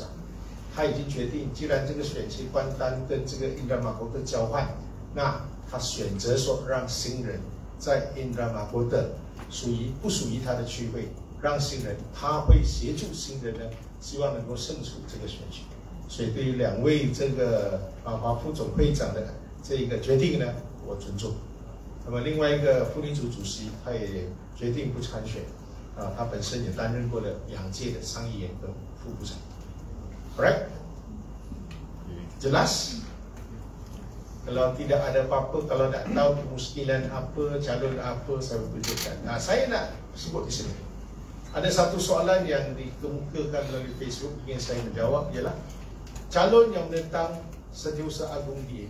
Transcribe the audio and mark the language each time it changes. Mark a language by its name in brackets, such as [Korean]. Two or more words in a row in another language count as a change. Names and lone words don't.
[Chinese] 他已经决定，既然这个选区官单跟这个Indra Mahkota交换，那他选择说让新人在Indra Mahkota不属于他的区会，让新人，他会协助新人呢，希望能够胜出这个选举。所以对于2位这个副总会长的这一个决定呢，我尊重。那么另外一个妇女组主席，他也决定不参选，他本身也担任过了2届的上议员跟副部长。Alright? [Malay] Jelas? Kalau tidak ada apa-apa, kalau tak tahu kemuskilan apa, calon apa, saya tunjukkan. Saya nak sebut di sini. Ada satu soalan yang dikemukakan melalui Facebook ingin saya menjawab, ialah calon yang menentang Setiausaha Agung DAP.